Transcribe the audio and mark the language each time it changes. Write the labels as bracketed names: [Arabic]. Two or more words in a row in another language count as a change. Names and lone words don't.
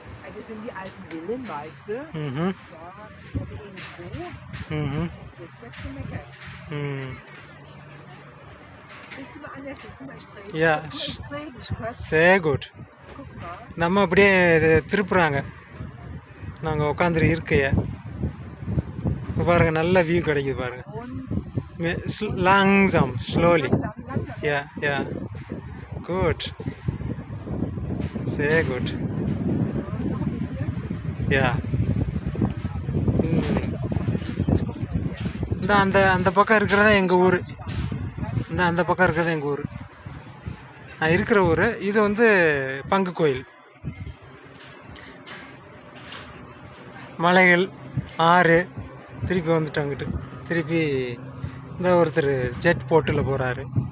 [German] das sind die alten Villen, weißt du? Mhm. Da haben wir irgendwo. Mhm. Jetzt wird gemeckert. Mhm. Willst du mal anders sehen? Guck mal, ich drehe dich. Ja, Guck mal, ich drehe dich kurz. sehr gut. Guck mal. [Tamil] நம்ம அப்படியே திருப்புறாங்க நாங்கள் உட்காந்துரு இருக்கைய இப்போ பாருங்கள் நல்ல வியூ கிடைக்குது பாருங்கள் langsam slowly [German] Langsam, langsam. [English] yeah yeah good [German] sehr gut So, noch ein bisschen. [English] yeah [German] Kiedrich, da oben auf der Kiedrich. Guck mal hier. [Tamil] இந்த அந்த அந்த பக்கம் இருக்கிறதா எங்கள் ஊர் இந்த அந்த பக்கம் இருக்கிறது எங்கள் ஊர் நான் இருக்கிற ஊர் இது வந்து பங்கு கோயில் மலைகள் ஆறு திருப்பி வந்துட்டாங்கிட்டு திருப்பி இந்த ஒருத்தர் ஜெட் போட்டில் போகிறாரு